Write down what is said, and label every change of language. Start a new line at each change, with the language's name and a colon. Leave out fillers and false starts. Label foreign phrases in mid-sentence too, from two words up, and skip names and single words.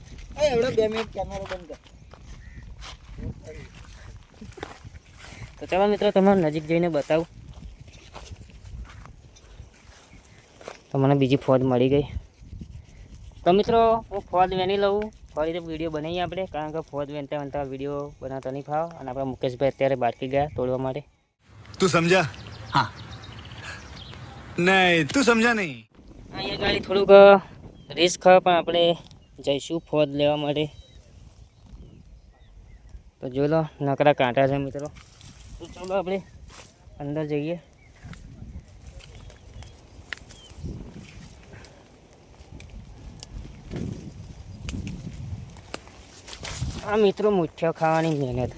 Gujarati: તો ચાલો મિત્રો તમને નજીક જઈને બતાવું. તો મને બીજી ફોજ મળી ગઈ. તો મિત્રો હું ફોજ વેની લઉં, ફરી વિડીયો બનાવીએ આપણે, કારણ કે ફોજ વેનતા વનતા વિડીયો બનાવતા નહીં ફાવ. અને આપણા મુકેશભાઈ અત્યારે બાટકી ગયા તોડવા માટે.
Hindi: तू समझा हाँ नहीं तू समझा नहीं
Gujarati: અહીંયા ગાડી થોડુંક રિસ્ક પણ આપણે જઈશું ફોજ લેવા માટે. તો જોઈ લો નકરા કાંટા છે મિત્રો. તો ચાલો આપણે અંદર જઈએ. આ મિત્રો મુઠ્ઠિયા ખાવાની મહેનત.